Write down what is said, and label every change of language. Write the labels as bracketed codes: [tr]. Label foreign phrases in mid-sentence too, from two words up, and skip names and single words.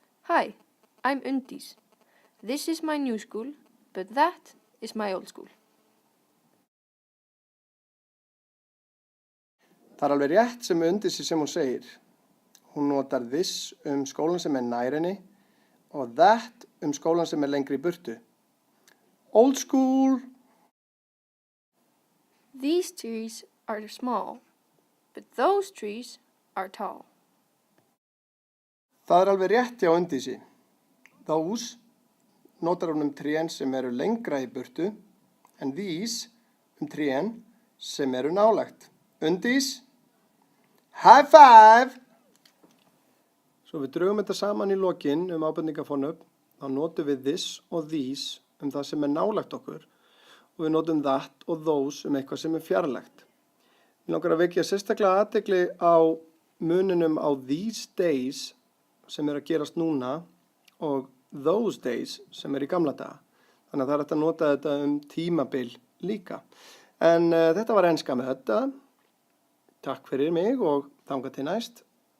[en] Hi, I'm Undís. This is my new school, but that is my old school. [is] Það alveg rétt sem Undísi sem hún segir. Hún notar this skólan sem nær henni og that skólan sem lengri í burtu. Old school. [en] These trees are small, but those trees are tall. [is] Það alveg rétt hjá Undísi. Those notar hún trén sem lengra í burtu en these trén sem nálægt. [en] Undís, high five! [is] Svo við drögum þetta saman í lokin ábendingarfornöfn, þá notum við this og these það sem nálægt okkur og við notum that og those eitthvað sem fjarlægt. Mig langar að vekja sérstaklega athygli á muninum á [en] these days [is] sem að gerast núna og [en] those days [is] sem í gamla daga. Þannig að það hægt að nota þetta tímabil líka. En þetta var enska með þetta. Takk fyrir mig og þangað til næst.